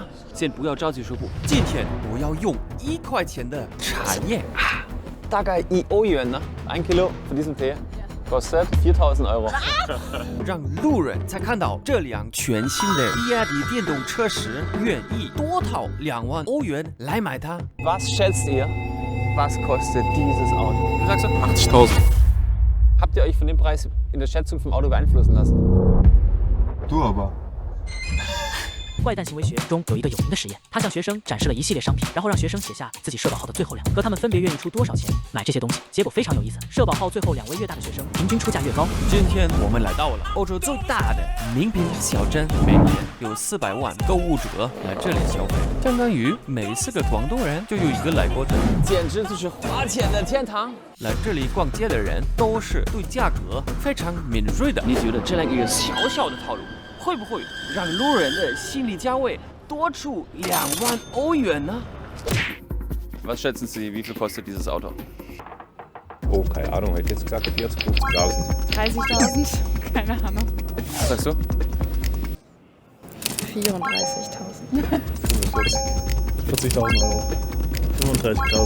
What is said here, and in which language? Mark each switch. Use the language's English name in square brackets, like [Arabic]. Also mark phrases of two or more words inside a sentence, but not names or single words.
[Chinese] 先不要着急说不，今天我要用1块钱的茶叶。大概1欧元呢， [German] 1 Kilo für diesen Tee kostet 4.000 Euro。 [Chinese] 让路人才看到这辆全新的比亚迪电动车时，愿意多掏2万欧元来买它。 [German] Was schätzt ihr? Was kostet dieses Auto? Du sagst 80.000. Habt ihr euch von dem Preis in der Schätzung vom Auto beeinflussen lassen? Du aber. [Chinese] 怪诞行为学中有一个有名的实验，他向学生展示了一系列商品，然后让学生写下自己社保号的最后2和他们分别愿意出多少钱买这些东西。结果非常有意思，社保号最后2位越大的学生，平均出价越高。今天我们来到了欧洲最大的名品小镇，每年有400万购物者来这里消费，相当于每4个广东人就有1个来过这里，简直就是花钱的天堂。来这里逛街的人都是对价格非常敏锐的。你觉得这样一个小小的套路，会不会让路人的心理价位多出2万欧元呢 [German] Was schätzen Sie, wie viel kostet dieses Auto? Oh, keine Ahnung, hätte jetzt gesagt 40.000, 50.000. 30.000, keine Ahnung. Was sagst du? 34.000. 40.000 Euro. 35.000.